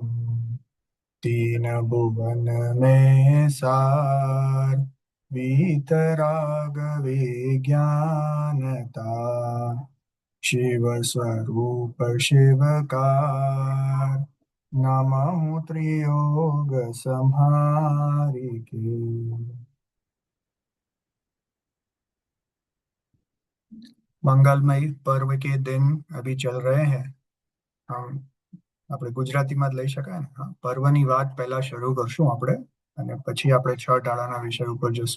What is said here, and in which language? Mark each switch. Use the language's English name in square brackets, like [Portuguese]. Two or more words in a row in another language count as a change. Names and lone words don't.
[Hindi] 3 भुवन में सार, वीतराग विज्ञानता, शिव स्वरूप शिवकार, नमः त्रियोग संहारिके। मंगलमय पर्व के दिन अभी चल रहे है. [Gujarati] આપણે ગુજરાતીમાં જ લઈ શકાય ને. પર્વની વાત પહેલા શરૂ કરશું આપણે, અને પછી આપણે 6 ટાળાના વિષય ઉપર જશું.